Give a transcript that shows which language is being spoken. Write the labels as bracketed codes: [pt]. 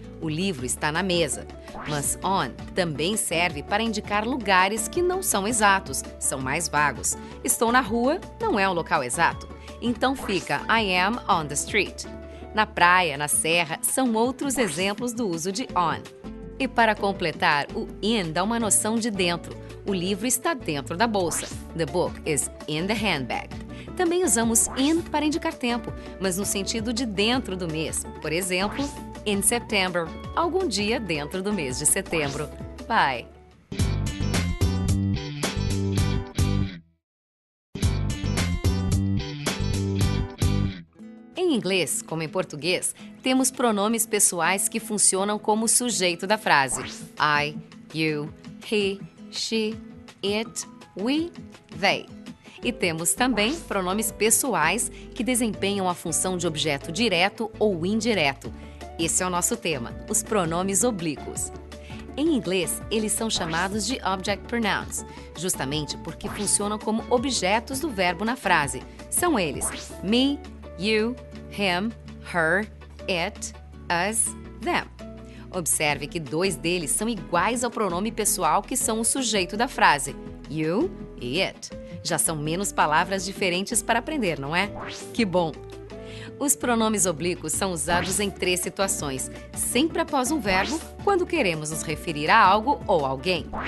[pt] O livro está na mesa. Mas on também serve para indicar lugares que não são exatos, são mais vagos. Estou na rua não é um local exato. Então fica [en] I am on the street. [pt] Na praia, na serra, são outros exemplos do uso de on. E para completar, o in dá uma noção de dentro. O livro está dentro da bolsa. [en] The book is in the handbag. [pt] Também usamos in para indicar tempo, mas no sentido de dentro do mês. Por exemplo, [en] in September, [pt] algum dia dentro do mês de setembro. Bye! Em inglês, como em português, temos pronomes pessoais que funcionam como sujeito da frase. [en] I, you, he, she, it, we, they. [pt] E temos também pronomes pessoais que desempenham a função de objeto direto ou indireto. Esse é o nosso tema, os pronomes oblíquos. Em inglês, eles são chamados de object pronouns, justamente porque funcionam como objetos do verbo na frase. São eles [en] me, you, him, her, it, us, them. [pt] Observe que dois deles são iguais ao pronome pessoal que são o sujeito da frase, you e it. Já são menos palavras diferentes para aprender, não é? Que bom! Os pronomes oblíquos são usados em 3 situações, sempre após um verbo, quando queremos nos referir a algo ou alguém.